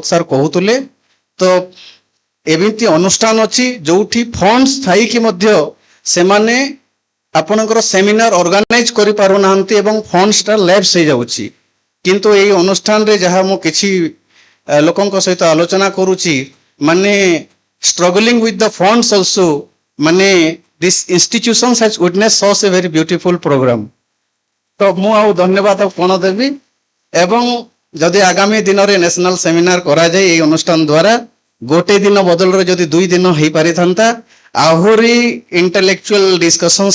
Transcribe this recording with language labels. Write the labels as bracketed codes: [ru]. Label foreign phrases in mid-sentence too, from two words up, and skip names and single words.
[or] ସାର୍ କହୁଥିଲେ ତ ଏମିତି ଅନୁଷ୍ଠାନ ଅଛି ଯୋଉଠି ଫଣ୍ଡସ୍ ଥାଇକି ମଧ୍ୟ ସେମାନେ ଆପଣଙ୍କର [en] seminar organise [or] କରିପାରୁନାହାନ୍ତି ଏବଂ ଫଣ୍ଡସଟା ଲ୍ୟାପ୍ସ ହେଇଯାଉଛି କିନ୍ତୁ ଏଇ ଅନୁଷ୍ଠାନରେ ଯାହା ମୁଁ କିଛି ଲୋକଙ୍କ ସହିତ ଆଲୋଚନା କରୁଛି ମାନେ struggling [en] with the funds also ମାନେ this institutions has witnessed such a very beautiful program [or] ତ ମୁଁ ଆଉ ଧନ୍ୟବାଦ କଣ ଦେବି ଏବଂ ଯଦି ଆଗାମୀ ଦିନରେ [en] national seminar [or] କରାଯାଏ ଏହି ଅନୁଷ୍ଠାନ ଦ୍ୱାରା ଗୋଟେ ଦିନ ବଦଳରେ ଯଦି 2 ଦିନ ହେଇପାରିଥାନ୍ତା ଆହୁରି [en] intellectual discussions